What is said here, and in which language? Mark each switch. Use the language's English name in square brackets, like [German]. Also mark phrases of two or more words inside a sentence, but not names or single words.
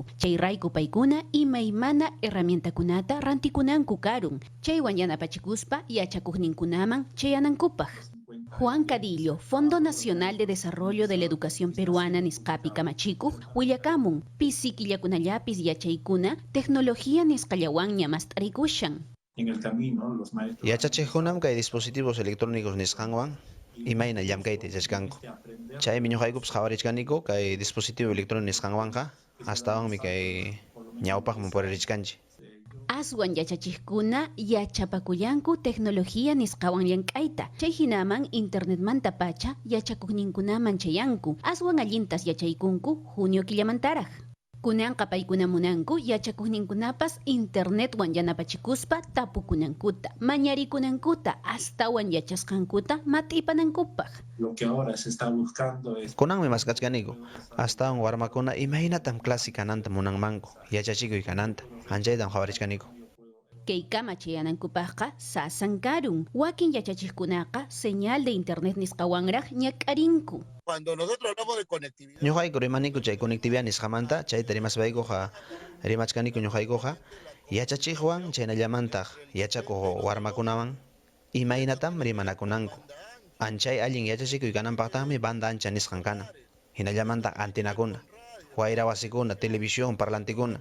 [Quechua] Chay rayku paykuna imaymana herramientakunata rantikunanku karun. Chaywan yanapachikuspa yachakuqninkunaman chayanankupaq. Juan Cadillo, Fondo Nacional de Desarrollo de la Educación Peruana nisqapi kamachikuq willakamun pisikillakunallapis yachaykuna tecnología nisqallawanña mast'arikushan. [Spanish] En el camino, los maestros... [Quechua] Yachachiqkunam kay [Spanish] dispositivos electrónicos [Quechua] nisqanwan imayna llamkayta yachashkanku. Chaymi ñuqaykupas qhawarishkaniku kay [Spanish] dispositivo electrónico [Quechua] nisqanwanqa hastawanmi kay ñawpaqman puriririshkanchik. Aswan yachachiqkuna yachapakullanku tecnología nisqawan llank'ayta. Chay hinaman internetmanta pacha yachakuqninkunaman chayanku. Aswan allintas yachaykunku junio killamantaraq. Kunanqa paykuna munanku yachakuqninkunapas internetwan yanapachikuspa tapukunankuta, mañarikunankuta, astawan yachasqankuta mat'ipanankupaq. [Spanish] Lo que ahora se está buscando es... [Quechua] Kunanmi maskachkaniku, astawan warmakuna imahinatam clase kananta munanmanku, yachachikuy kananta, anchaytan qhawarishkaniku. Keykama chayanankupaqqa sasan karun. Wakin yachachiqkunaqa [Spanish] señal de internet [Quechua] nisqawanraq ñak'arinku. [Spanish] Cuando nosotros hablamos de conectividad... [Quechua] Ñuqayku rimaniku chay conectividad nisqamanta, chayta rimasbaykuqa rimachkaniku ñuqaykuqa yachachiqwan chaynallamantaq yachakuq warmakunawan imaynatam rimanakunanku. Anchay allin yachachikuy kananpaqtaqmi banda ancha nisqan kana. Hinallamantaq antenakuna, wayra wasikuna, televisión, parlantikuna.